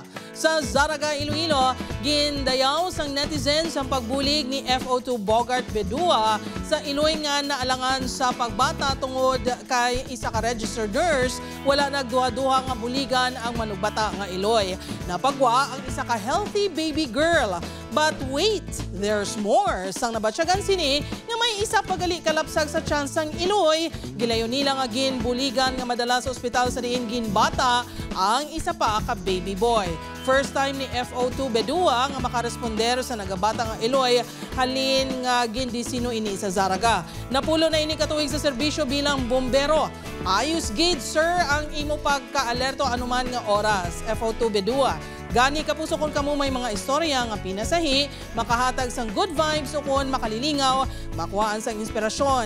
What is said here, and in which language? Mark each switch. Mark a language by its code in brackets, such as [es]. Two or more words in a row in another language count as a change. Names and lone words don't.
[hil] Sa Zaraga, Iloilo, gindayaw sang netizens ang pagbulig ni FO2 Bogart Bedua sa Iloy nga naalangan sa pagbata tungod kay isa ka [en] registered nurse. [hil] Wala nagduha-duha nga buligan ang manugbata nga Iloy. Napagwa ang isa ka [en] healthy baby girl. But wait, there's more. [hil] Sang nabatsyagan sini nga may isa pagali kalapsag sa tsansang Iloy, gilayon nila nga ginbuligan nga madala sa ospital sa diin ginbata ang isa pa ka [en] baby boy. First time [hil] ni FO2 Bedua nga makaresponder sa nagabata nga Iloy, halin nga gindisino ini sa Zaraga. Napulo na ini katuig sa serbisyo bilang bombero. Ayos gid sir ang imo pagka-alerto anuman nga oras. FO2 Bedua. Gani kapuso kung kamo may mga istorya nga pinasahi, makahatag sang [en] good vibes [hil] o kung makalilingaw, makuhaan sang inspirasyon.